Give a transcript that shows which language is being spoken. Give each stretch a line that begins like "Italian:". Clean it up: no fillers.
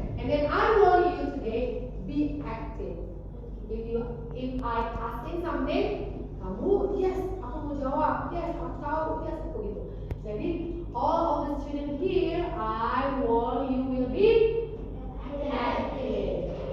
English: And then I want you today be active. If I asking something,
Indonesian: kamu yes, aku mau jawab, yes, aku tahu, yes, aku gitu. Jadi
English: all of the students here, I want you will be active.